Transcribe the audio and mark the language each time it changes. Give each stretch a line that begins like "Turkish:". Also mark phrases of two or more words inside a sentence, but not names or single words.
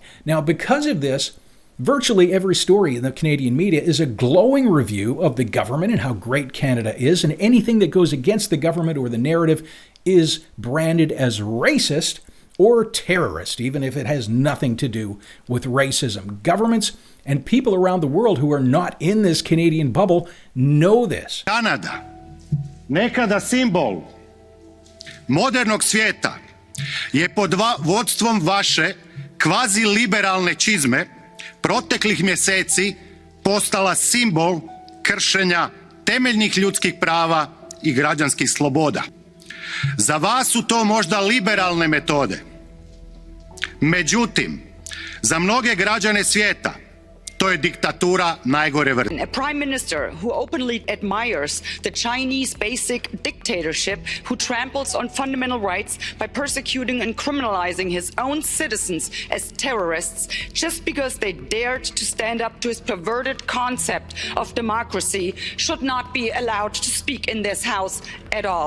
English: Now, because of this, virtually every story in the Canadian media is a glowing review of the government and how great Canada is, and anything that goes against the government or the narrative is branded as racist or terrorist, even if it has nothing to do with racism. Governments and people around the world who are not in this Canadian bubble know this.
Croatian: Kanada, nekada simbol modernog svijeta, je pod vodstvom vaše kvazi-liberalne čizme proteklih mjeseci postala simbol kršenja temeljnih ljudskih prava i građanskih sloboda. Za vas su to možda liberalne metode. Međutim, za mnoge građane svijeta to je diktatura najgore vrste.
English: A prime minister who openly admires the Chinese basic dictatorship, who tramples on fundamental rights by persecuting and criminalizing his own citizens as terrorists just because they dared to stand up to his perverted concept of democracy, should not be allowed to speak in this house at all.